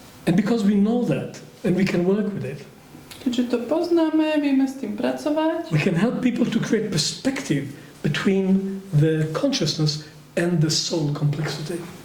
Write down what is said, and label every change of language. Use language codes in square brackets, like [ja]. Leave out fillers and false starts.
[en] And because we know that and we can work with it, [sk] Keďže to poznáme, vieme s tým pracovať. [en] we can help people to create perspective between the consciousness and the soul complexity.